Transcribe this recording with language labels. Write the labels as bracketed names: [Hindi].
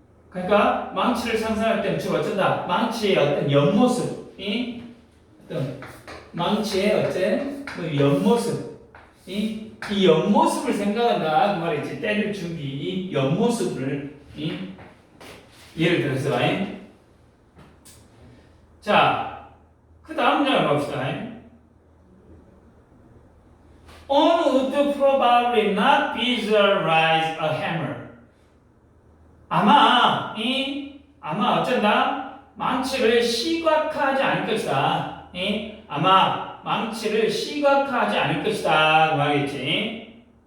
[Korean] 그러니까 망치를 상상할 때는 주로 어쩐다. 망치의 어떤 옆모습, 어떤 망치의 어째 그 옆모습, 이 옆모습을 생각한다 그 말이지. 때릴 준비, 이 옆모습을 예를 들어서 자, 그 다음 문장을 봅시다. [English] On would probably not visualize a hammer. [Korean] 아마 어쩐다? 망치를 시각화하지 않을 것이다. 아마 망치를 시각화하지 않을 것이다. 그 말이겠지.